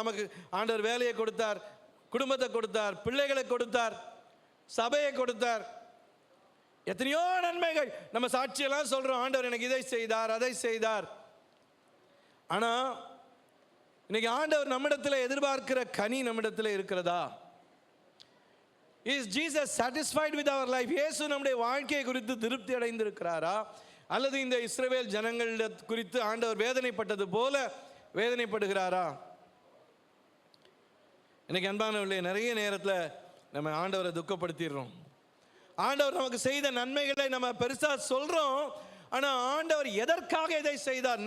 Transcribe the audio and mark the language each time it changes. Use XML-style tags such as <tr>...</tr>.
<ta>நமக்கு ஆண்டவர் வேலையை கொடுத்தார், குடும்பத்தை கொடுத்தார், பிள்ளைகளை கொடுத்தார், சபையை கொடுத்தார், எத்தனையோ நன்மைகள். நம்ம சாட்சியெல்லாம் சொல்கிறோம், ஆண்டவர் எனக்கு இதை செய்தார், அதை செய்தார். ஆனால் இன்னைக்கு ஆண்டவர் நம்மிடத்தில் எதிர்பார்க்கிற கனி நம்மிடத்தில் இருக்கிறதா?</ta> <en>Is Jesus satisfied with our life?</en> <ta>இயேசு நம்முடைய வாழ்க்கையை குறித்து திருப்தி அடைந்திருக்கிறாரா? அல்லது இந்த இஸ்ரவேல் ஜனங்கள் குறித்து ஆண்டவர் வேதனைப்பட்டது போல வேதனைப்படுகிறாரா? இன்னைக்கு அன்பானவர்களே, நிறைய நேரத்தில் நம்ம ஆண்டவரை துக்கப்படுத்திடுறோம். ஆண்டவர் நமக்கு செய்த நன்மைகளை நம்ம பெருசாக சொல்கிறோம். ஆனால் ஆண்டவர் எதற்காக இதை செய்தார்?</ta>